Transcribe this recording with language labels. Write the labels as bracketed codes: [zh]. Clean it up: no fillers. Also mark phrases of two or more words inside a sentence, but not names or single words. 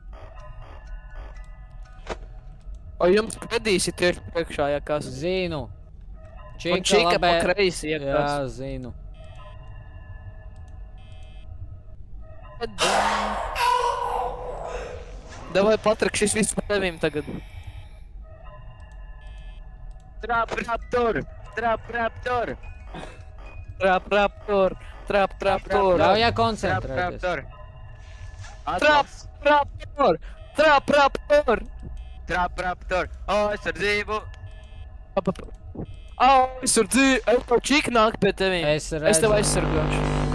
[lv] O jums pedīs ir tieši priekšā, ja kas? Zinu. Un čika pa kreisi, ja Jā, kas? zinu. Davai, Patrik, šis viss par tevim tagad. Trap Raptor! Trap Raptor! Trap. Ļauj Trap koncentrēties. Raptor! Trap. Trap Raptor! Aizsardzību! Aizsardzību! Es tev čika nāk pie tevim. Es Es redzu. tev aizsargāšu.